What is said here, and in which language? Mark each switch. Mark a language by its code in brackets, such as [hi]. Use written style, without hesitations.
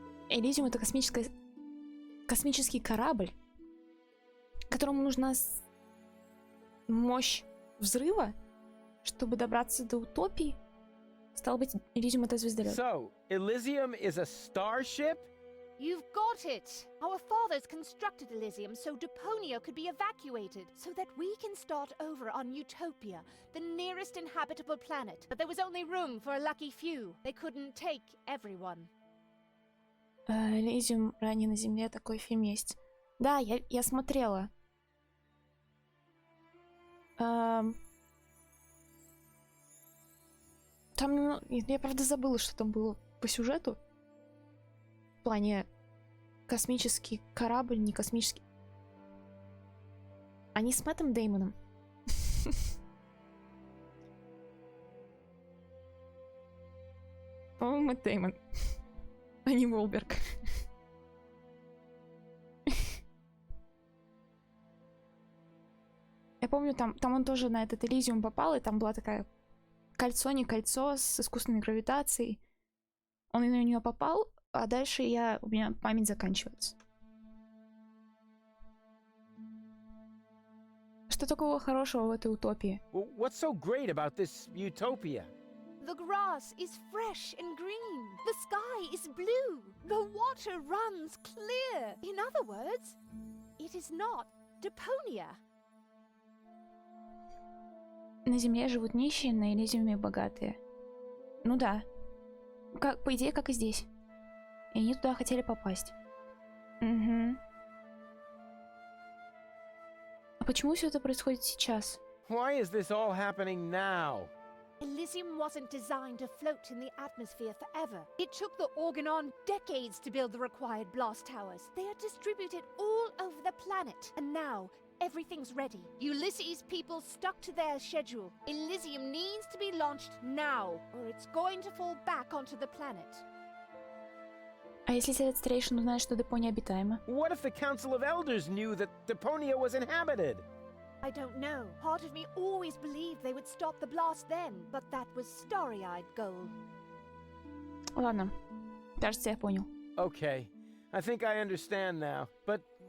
[ru] Элизиум — это космический корабль, которому нужна мощь взрыва, чтобы добраться до утопии. Стало быть, Элизиум — это звездолет. [en] So, Elysium is a starship? You've got it! Our fathers constructed Elysium so Deponia could be evacuated, so that we can start over on Utopia, the nearest inhabitable planet. But there was only room for a lucky few. They couldn't take everyone. [ru] Элизиум ранее на Земле, такой фильм есть. Да, я смотрела. Там, я правда забыла, что там было по сюжету. В плане космический корабль, не космический. Они с Мэттом Дэймоном. По-моему, Мэтт Дэймон. А не Уолберг. Я помню, там он тоже на этот Элизиум попал, и там была такая кольцо, не кольцо, с искусственной гравитацией. Он на нее попал, а дальше у меня память заканчивается. Что такого хорошего в этой утопии? [en] What's so great about this utopia? The grass is fresh and green. The sky is blue. The water runs clear. In other words, it is not Deponia. [ru] На Земле живут нищие, на Элизиуме богатые. Ну да. По идее, как и здесь. И они туда хотели попасть. Угу. А почему все это происходит сейчас? [en] Why is this all happening now? Elysium wasn't designed to float in the atmosphere forever. It took the Organon decades to build the required blast towers. They are distributed all over the planet. And now, everything's ready. Ulysses' people stuck to their schedule. Elysium needs to be launched now, or it's going to fall back onto the planet. [ru] А если совет старейшин узнает, что Депония обитаема? [en] What if the Council of Elders knew that Deponia was inhabited? I don't know. Part of me always believed they would stop the blast then, but that was starry-eyed gold. [ru] Ладно. Кажется, я понял. [en] Okay, I think I understand now, but...